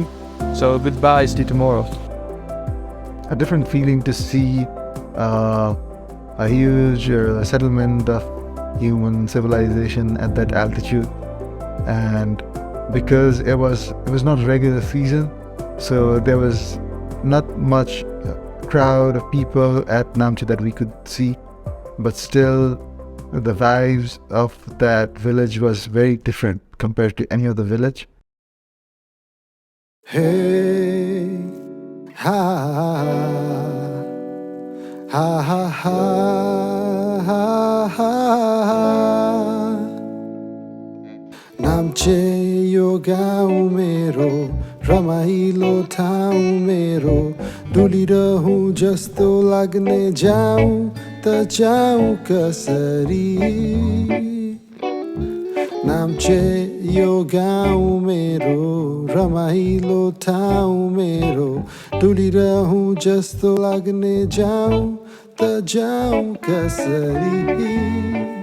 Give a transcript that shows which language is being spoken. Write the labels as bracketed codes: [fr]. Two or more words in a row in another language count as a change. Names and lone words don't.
[en] So goodbye, see you tomorrow. A different feeling to see a huge settlement of human civilization at that altitude, and because it was not regular season, so there was not much crowd of people at Namche that we could see, but still the vibes of that village was very different compared to any other village. Hey, ha, ha, ha, ha, ha, ha. [ne] नाम्चे यो गाउँ मेरो, रमाइलो ठाउँ मेरो, डुलिरहूँ जस्तो लाग्ने जाऊँ त जाऊँ कसरी. नाम्चे यो गाउँ मेरो, रमाइलो ठाउँ मेरो, डुलिरहूँ जस्तो लाग्ने जाऊँ त जाऊँ कसरी.